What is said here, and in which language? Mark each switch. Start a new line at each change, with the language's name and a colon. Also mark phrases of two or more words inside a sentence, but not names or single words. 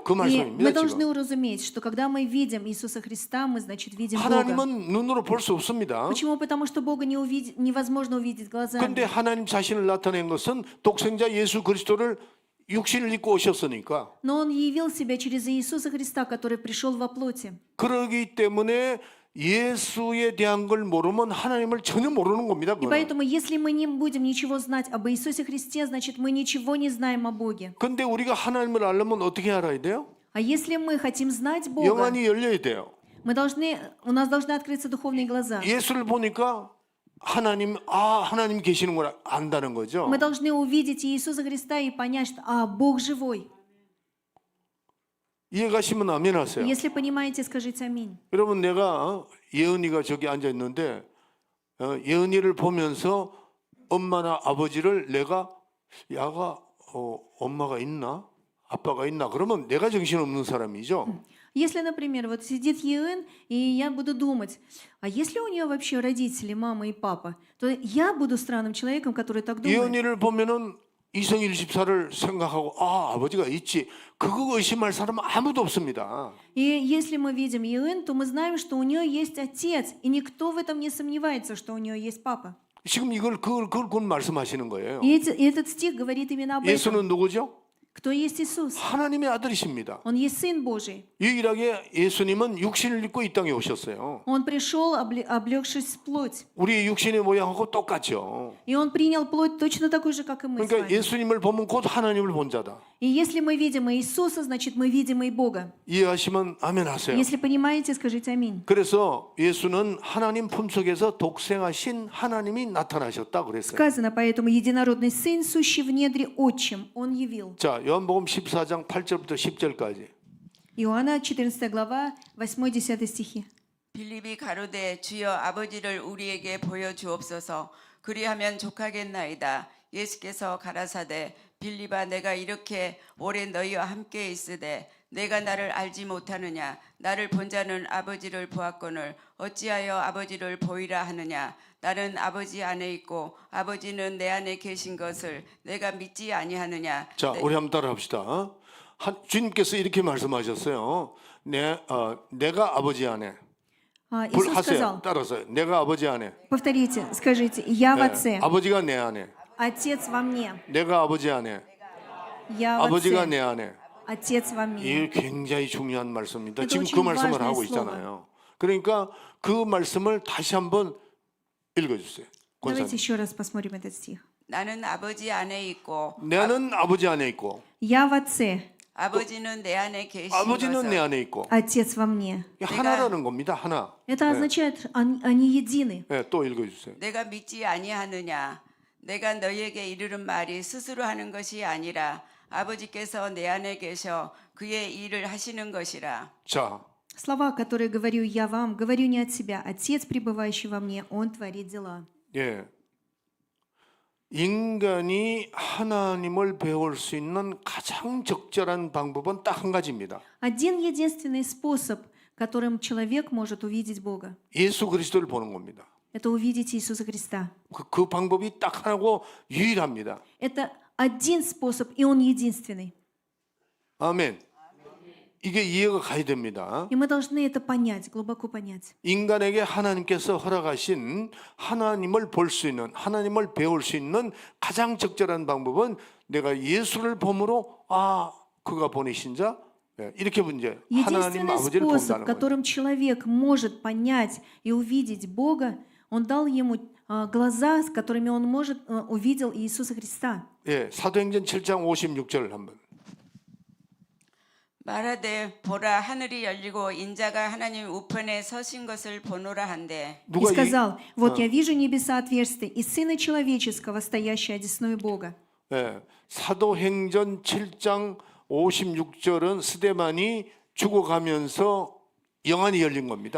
Korean: 그
Russian: И мы
Korean: 말씀입니다.
Russian: должны
Korean: 지금.
Russian: уразуметь, что когда мы видим Иисуса Христа, мы, значит, видим Бога.
Korean: 하나님은 눈으로 볼 수 없습니다.
Russian: Почему? Потому что Бога невозможно увидеть глазами.
Korean: 그런데 하나님 자신을 나타낸 것은 독생자 예수 그리스도를 육신을 입고 오셨으니까
Russian: Но Он явил себя через Иисуса Христа, который пришел во плоти.
Korean: 그러기 때문에 예수에 대한 걸 모르면 하나님을 전혀 모르는 겁니다.
Russian: И
Korean: 그거는.
Russian: поэтому, если мы не будем ничего знать об Иисусе Христе, значит, мы ничего не знаем о Боге.
Korean: 근데 우리가 하나님을 알려면 어떻게 알아야 돼요?
Russian: А если мы хотим знать Бога,
Korean: 영안이 열려야 돼요.
Russian: у нас должны открыться духовные глаза.
Korean: 예수를 보니까 하나님 계시는구나 안다는 거죠.
Russian: Мы должны увидеть Иисуса Христа и понять, что Бог живой.
Korean: 이해가시면 아멘 하세요.
Russian: Если понимаете, скажите аминь.
Korean: 여러분 내가 예은이가 저기 앉아 있는데 예은이를 보면서 엄마나 아버지를 내가 야가 엄마가 있나 아빠가 있나 그러면 내가 정신없는 사람이죠.
Russian: Если, например, вот сидит Еын, и я буду думать, а если у нее вообще родители, мама и папа, то я буду странным человеком, который так думает.
Korean: 예은이를 보면은 이성일 집사를 생각하고 아버지가 있지 그거 의심할 사람은 아무도 없습니다.
Russian: И если мы видим Еын, то мы знаем, что у нее есть отец, и никто в этом не сомневается, что у нее есть папа.
Korean: 지금 그걸 말씀하시는 거예요.
Russian: И этот стих говорит именно об этом.
Korean: 예수는 누구죠?
Russian: Кто есть Иисус?
Korean: 하나님의 아들이십니다.
Russian: Он есть Сын Божий.
Korean: 유일하게 예수님은 육신을 입고 이 땅에 오셨어요.
Russian: Он пришел, облегшись в плоть.
Korean: 우리의 육신의 모양하고 똑같죠.
Russian: И Он принял плоть точно такой же, как и мы с
Korean: 그러니까
Russian: вами.
Korean: 예수님을 보면 곧 하나님을 본 자다.
Russian: И если мы видим Иисуса, значит, мы видим и Бога.
Korean: 이해하시면 아멘 하세요.
Russian: Если понимаете, скажите аминь.
Korean: 그래서 예수는 하나님 품속에서 독생하신 하나님이 나타나셨다 그랬어요.
Russian: Сказано, поэтому единородный Сын, сущий в недре Отчим, Он явил.
Korean: 자, 요한복음 14장 8절부터 10절까지.
Russian: Иоанна, 14 глава, 8-10 стихи.
Korean: 빌립이 가로되 주여 아버지를 우리에게 보여주옵소서. 그리하면 족하겠나이다. 예수께서 가라사대 빌립아 내가 이렇게 오래 너희와 함께 있으되 내가 나를 알지 못하느냐. 나를 본 자는 아버지를 보았거늘 어찌하여 아버지를 보이라 하느냐. 나는 아버지 안에 있고 아버지는 내 안에 계신 것을 내가 믿지 아니하느냐. 자, 우리 한번 따라합시다. 주님께서 이렇게 말씀하셨어요. 내가 아버지 안에.
Russian: Иисус
Korean: 하세요.
Russian: сказал,
Korean: 따라서 내가 아버지 안에.
Russian: повторите, скажите, я в Отце,
Korean: 아버지가 내 안에.
Russian: Отец во мне,
Korean: 내가 아버지 안에.
Russian: я в
Korean: 아버지가
Russian: Отце,
Korean: 내 안에.
Russian: Отец во мне.
Korean: 이게 굉장히 중요한 말씀입니다.
Russian: Это
Korean: 지금
Russian: очень
Korean: 그 말씀을
Russian: важное
Korean: 하고
Russian: слово.
Korean: 있잖아요. 그러니까 그 말씀을 다시 한번 읽어주세요.
Russian: Давайте
Korean: 권사님.
Russian: еще раз посмотрим этот стих.
Korean: 나는 아버지 안에 있고 나는 아버지 안에 있고
Russian: Я в Отце,
Korean: 아버지는 내 안에 계신 아버지는 내 것을 안에 있고
Russian: Отец во мне.
Korean: 이게 하나라는 겁니다. 하나.
Russian: Это означает, они едины.
Korean: 네, 또 읽어주세요. 내가 믿지 아니하느냐. 내가 너희에게 이르는 말이 스스로 하는 것이 아니라 아버지께서 내 안에 계셔 그의 일을 하시는 것이라. 자,
Russian: Слова, которые говорю я вам, говорю не от себя. Отец, пребывающий во мне, Он творит дела.
Korean: 예. 인간이 하나님을 배울 수 있는 가장 적절한 방법은 딱 한 가지입니다.
Russian: Один единственный способ, которым человек может увидеть Бога,
Korean: 예수 그리스도를 보는 겁니다.
Russian: это увидеть Иисуса Христа.
Korean: 그 방법이 딱 하나고 유일합니다.
Russian: Это один способ, и Он единственный.
Korean: 아멘. 이게 이해가 가야 됩니다.
Russian: И мы должны это понять, глубоко понять.
Korean: 인간에게 하나님께서 허락하신 하나님을 볼 수 있는, 하나님을 배울 수 있는 가장 적절한 방법은 내가 예수를 보므로 그가 보내신 자 이렇게 이제 하나님
Russian: Единственный
Korean: 아버지를
Russian: способ,
Korean: 본다는 거예요.
Russian: которым человек может понять и увидеть Бога, Он дал ему глаза, с которыми он увидел Иисуса Христа.
Korean: 예, 사도행전 7장 56절 한번. 말하되 보라 하늘이 열리고 인자가 하나님 우편에 서신 것을 보노라 한대.
Russian: И сказал, вот я вижу небеса отверстия и Сына Человеческого, стоящего одесную Бога.
Korean: 예, 사도행전 7장 56절은 스데반이 죽어가면서 영안이 열린 겁니다.